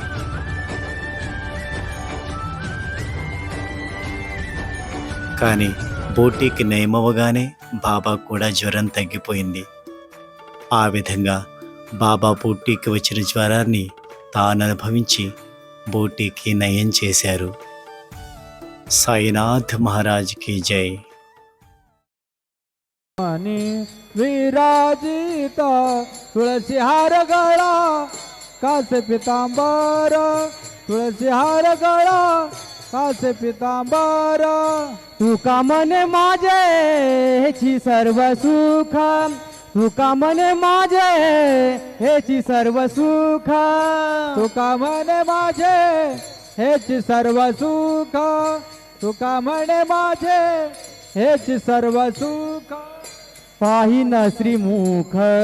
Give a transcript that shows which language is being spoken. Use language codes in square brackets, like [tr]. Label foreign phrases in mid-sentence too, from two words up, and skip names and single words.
[te] కానీ బూటీకి నయమవగానే బాబా కూడా జ్వరం తగ్గిపోయింది. ఆ విధంగా బాబా బూటీకి వచ్చిన జ్వరాన్ని తాను అనుభవించి బూటీకి నయం చేశారు. సాయినాథ్ మహారాజ్కి జై. [mr] विराजित तुळसी हार गळा कासे पितांबर तुळसी हार गळा कासे पितांबर तुका मने माझे हेची सर्व सुख तुका मने माझे हेची सर्व सुख तुका मने माझे हेची सर्व सुख तुका मने माझे हेची सर्व सुख पाहिन श्रीमुख